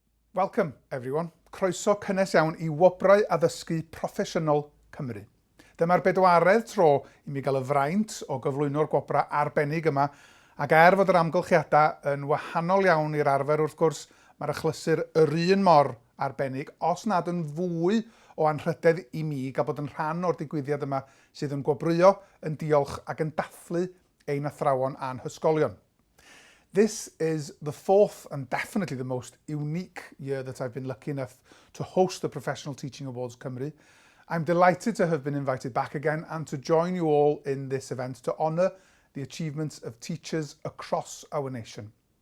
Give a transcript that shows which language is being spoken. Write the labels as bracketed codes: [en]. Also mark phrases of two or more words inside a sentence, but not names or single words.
[en] Welcome, everyone. [cy] Croeso cynnes iawn I Gwobrau Addysgu Proffesiynol Cymru. Dyma'r bedwaredd tro I mi gael y fraint o gyflwyno'r gwobrau arbennig yma, ac fod yr amgylchiadau yn wahanol iawn i'r arfer wrth gwrs, mae'r achlysur yr un mor arbennig, os nad yn fwy o anrhydedd I mi gael bod yn rhan o'r digwyddiad yma sydd yn gwobrwyo, yn diolch ac yn dathlu ein athrawon a'n hysgolion. [en] This is the fourth and definitely the most unique year that I've been lucky enough to host the Professional Teaching Awards Cymru. I'm delighted to have been invited back again and to join you all in this event to honour the achievements of teachers across our nation.